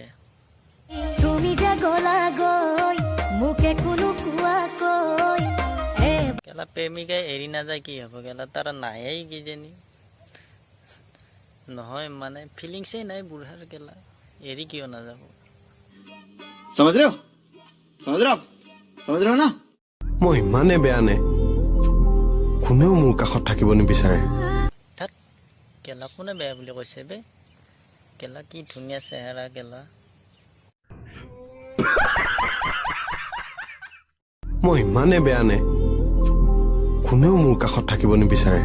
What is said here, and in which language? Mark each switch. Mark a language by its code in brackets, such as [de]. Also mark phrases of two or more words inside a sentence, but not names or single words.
[as] তুমি যে গলা গৈ মুকে কোনো কোৱা কৈ কেলা প্ৰেমিকাই এৰি নাযায় কি হ'ব কেলা তাৰ নায়েই কিজানি নহয় মানে ফিলিংছেই নাই বুঢ়াৰ কেলা এৰি কিয় নাযাব [hi] समझ रहे हो समझ रहे हो ना [as] মই ইমানে বেয়া নে কোনেও মোৰ কাষত থাকিব নিবিচাৰে থাক কেলা কোনে বেয়া বুলি কৈছে বে কেলা কি ধুনীয়া চেহেৰা কেলা মই ইমানে বেয়া নে কোনেও মোৰ কাষত থাকিব নিবিচাৰে